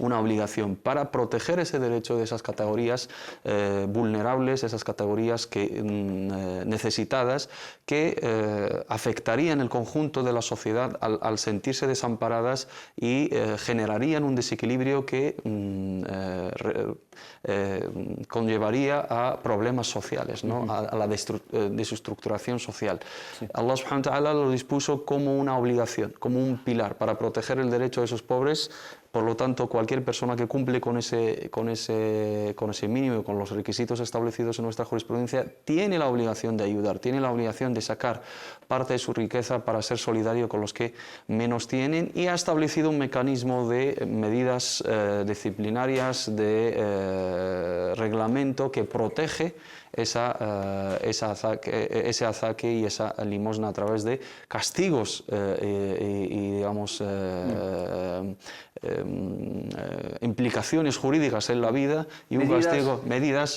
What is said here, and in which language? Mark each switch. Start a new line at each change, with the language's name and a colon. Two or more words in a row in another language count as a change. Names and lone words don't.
Spanish: Una obligación para proteger ese derecho de esas categorías vulnerables, esas categorías necesitadas que afectarían el conjunto de la sociedad al sentirse desamparadas y generarían un desequilibrio que conllevaría a problemas sociales, ¿no? A la desestructuración social. Sí. Allah
Arabic: سبحانه وتعالى
Spanish: lo dispuso como una obligación, como un pilar para proteger el derecho de esos pobres. Por lo tanto, cualquier persona que cumple con ese mínimo y con los requisitos establecidos en nuestra jurisprudencia tiene la obligación de ayudar, tiene la obligación de sacar parte de su riqueza para ser solidario con los que menos tienen, y ha establecido un mecanismo de medidas disciplinarias, de reglamento que protege ese azaque y esa limosna a través de castigos y digamos implicaciones jurídicas en la vida y medidas